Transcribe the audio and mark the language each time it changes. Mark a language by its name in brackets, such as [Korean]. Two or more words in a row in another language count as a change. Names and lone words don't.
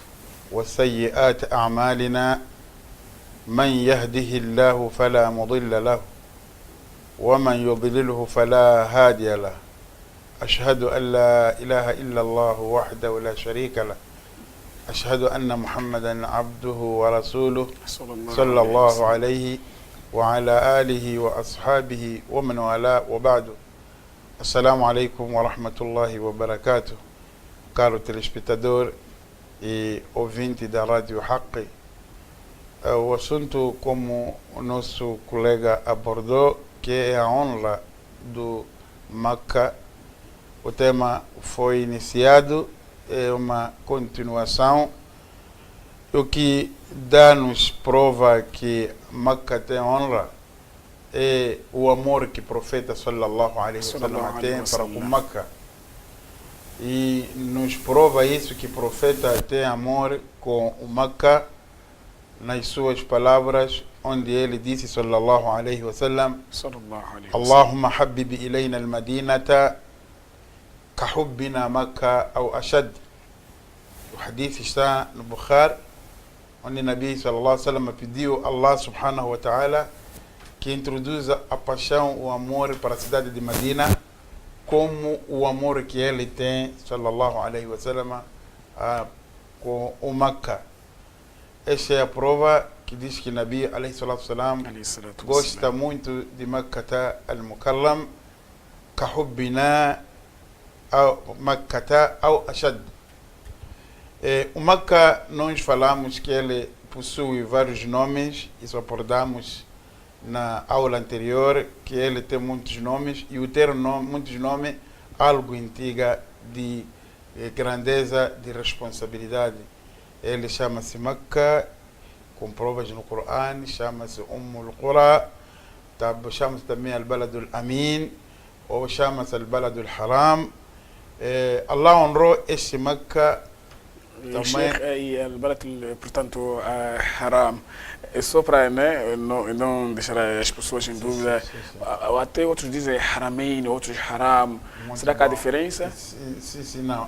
[Arabic] وسيئات أعمالنا من يهده الله فلا مضل له ومن يضلله فلا هادي له أشهد أن لا إله إلا الله وحده لا شريك له أشهد أن محمدا عبده ورسوله صلى الله عليه وعلى آله وأصحابه ومن والاه وبعد. السلام عليكم ورحمة الله وبركاته. [Portuguese] Caro telespectador e ouvinte da Rádio Hack, o assunto, como o nosso colega abordou, que é a honra do Makkah. O tema foi iniciado, é uma continuação, o que dá-nos prova que Makkah tem honra é o amor que o profeta [Arabic] صلى الله عليه وسلم [Portuguese] tem para o Makkah. E nos prova isso, que o profeta tem amor com o Makkah nas suas palavras, onde ele disse [Arabic] صلى الله عليه وسلم: اللهم حبب إلينا المدينة كحبنا مكة أو أشد. [Portuguese] الحديث está no Bukhari, onde o Nabi [Arabic] صلى الله عليه وسلم [Portuguese] pediu a Allah [Arabic] سبحانه وتعالى [Portuguese] que introduza a paixão, o amor para a cidade de Medina, como o amor que ele tem, [Arabic] صلى الله عليه وسلم, [Portuguese] com o Makkah. Esta é a prova que diz que o Nabi [Arabic] عليه الصلاة والسلام [Portuguese] gosta muito de Makkah al-Mukarram, كحبنا Makkah ou Ashad. O Makkah, nós falamos que ele possui vários nomes, isso abordamos na aula anterior, que ele tem muitos nomes, e o ter muitos nomes, algo indica de grandeza, de responsabilidade. Ele chama-se Makkah, com provas no Coran, chama-se Qura, chama-se também Al-Balad al-Amin, ou chama-se Al-Balad al-Haram. Allah honrou este Makkah também. E o portanto, Haram. É só para não deixar as pessoas em dúvida. Até outros dizem Haramain, outros Haram. Será que há diferença? Sim, não.